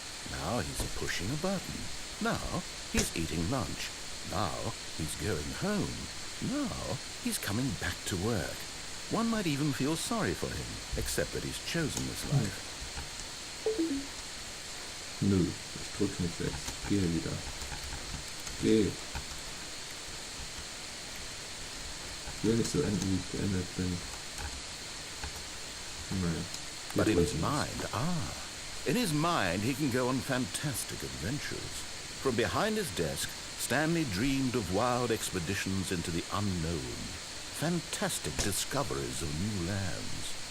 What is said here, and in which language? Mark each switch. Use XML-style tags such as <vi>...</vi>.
<en>Now he's pushing a button. Now he's eating lunch. Now he's going home. Now he's coming back to work. One might even feel sorry for him, except that he's chosen this life.</en> <de>Nö, ich drücke nicht weg. Gehe wieder. Geh. Ich will nicht so enden, wie ich geendet bin. Nein.</de> <en>But in his mind, in his mind he can go on fantastic adventures. From behind his desk, Stanley dreamed of wild expeditions into the unknown, fantastic discoveries of new lands.</en>